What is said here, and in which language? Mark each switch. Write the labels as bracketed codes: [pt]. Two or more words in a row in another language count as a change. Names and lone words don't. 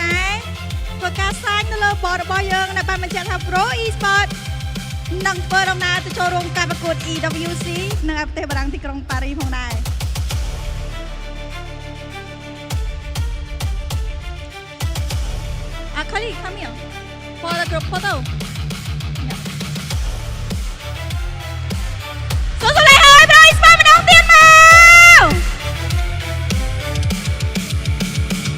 [km] ដែរធ្វើការសាញនៅលើបតរបស់យើងដែលបានបញ្ជាក់ថា Pro eSports នឹងធ្វើដំណើរទៅចូលរួមការប្រកួត EWC នៅប្រទេសបារាំងទីក្រុងប៉ារីសផងដែរ [en] Kylie come here for the group photo [km] សូមស្លេះឲ្យ Pro eSports ម្ដងទៀតមក